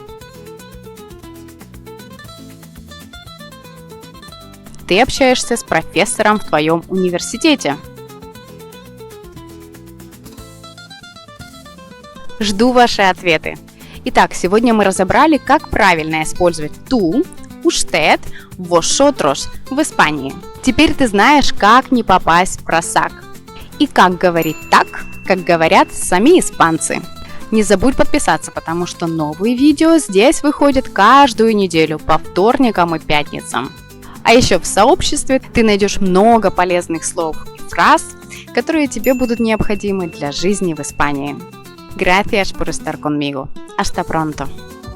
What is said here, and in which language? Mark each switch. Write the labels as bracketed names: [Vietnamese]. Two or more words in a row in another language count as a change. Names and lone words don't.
[Russian] Ты общаешься с профессором в твоем университете. Жду ваши ответы. Итак, сегодня мы разобрали, как правильно использовать [Spanish] tú, usted, vosotros [Russian] в Испании. Теперь ты знаешь, как не попасть в просак. И как говорить так, как говорят сами испанцы. Не забудь подписаться, потому что новые видео здесь выходят каждую неделю по вторникам и пятницам. А еще в сообществе ты найдешь много полезных слов и фраз, которые тебе будут необходимы для жизни в Испании. [Spanish] Gracias por estar conmigo. Hasta pronto.